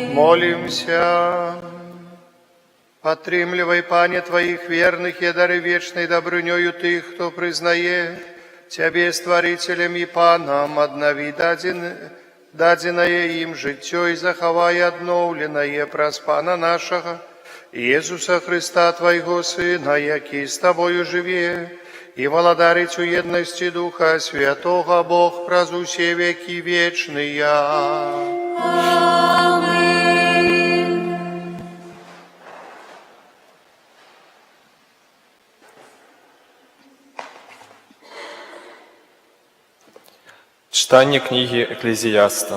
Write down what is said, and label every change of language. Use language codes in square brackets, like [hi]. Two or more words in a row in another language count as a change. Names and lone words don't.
[be] Помолимся. Отрымливай, Пане, Твоих верных и дары вечной добрынёю Тых, кто признает Тебе Створителем и Паном, однови даденное им житё и заховай обновленное праз Пана нашего, Иисуса Христа, Твоего Сына, [uk] який с Тобою живе, [be] и владарить у едности Духа Святого, Бог праз усе веки вечные. [uk] Читання книги Еклезіяста.